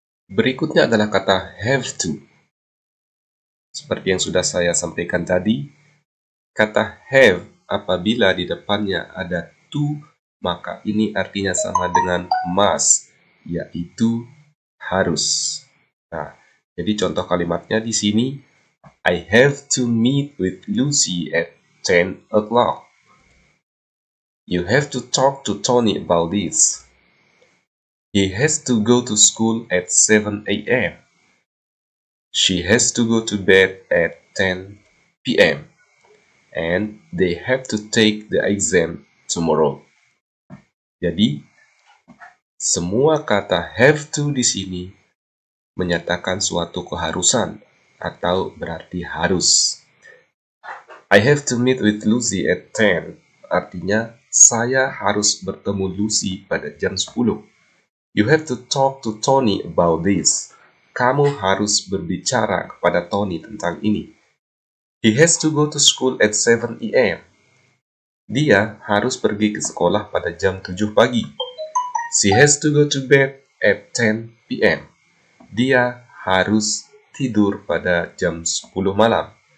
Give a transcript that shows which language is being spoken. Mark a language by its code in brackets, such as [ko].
[id] Berikutnya adalah kata have to. Seperti yang sudah saya sampaikan tadi, kata have apabila di depannya ada to, maka ini artinya sama dengan must, yaitu harus. Nah, jadi contoh kalimatnya di sini, [en] I have to meet with Lucy at 10 o'clock. You have to talk to Tony about this. He has to go to school at 7 a.m. She has to go to bed at 10 p.m. And they have to take the exam tomorrow. [id] Jadi, semua kata have to di sini menyatakan suatu keharusan atau berarti harus. [en] I have to meet with Lucy at 10. [id] Artinya, saya harus bertemu Lucy pada jam 10. [en] You have to talk to Tony about this. [id] Kamu harus berbicara kepada Tony tentang ini. [en] He has to go to school at 7 a.m. [id] Dia harus pergi ke sekolah pada jam 7 pagi. [en] She has to go to bed at 10 p.m. [id] Dia harus tidur pada jam 10 malam.